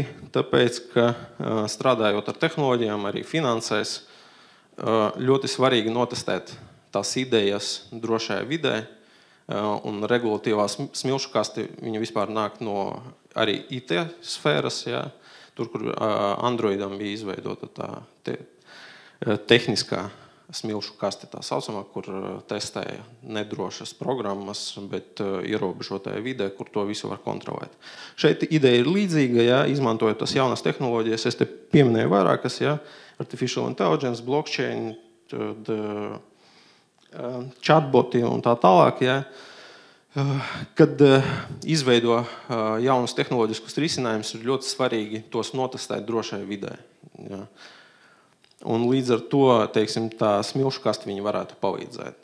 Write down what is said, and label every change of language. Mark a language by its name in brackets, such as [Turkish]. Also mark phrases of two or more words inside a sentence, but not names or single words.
[Latvian] Tāpēc, ka strādājot ar tehnoloģijām, arī finansēs, ļoti svarīgi notestēt tās idejas drošajā vidē, un regulatīvā smilšu kaste, viņa vispār nāk no arī IT sfēras, ja, tur, kur Androidam bija izveidota tā tehniskā smilšu kaste, tā saucamā, kur testēja nedrošas programmas, bet ierobežotajā vidē, kur to visu var kontrolēt. Šeit ideja ir līdzīga, ja, izmantojot tas jaunas tehnoloģijas, es te pieminēju vairākas, ja, [English] artificial intelligence, blockchain, [Latvian] chatboti un tā tālāk, ja, kad izveido jaunus tehnoloģiskus risinājumus, ir ļoti svarīgi tos notestēt drošajā vidē. Ja. Un līdz ar to, teiksim, tā smilšu kaste viņi varētu palīdzēt.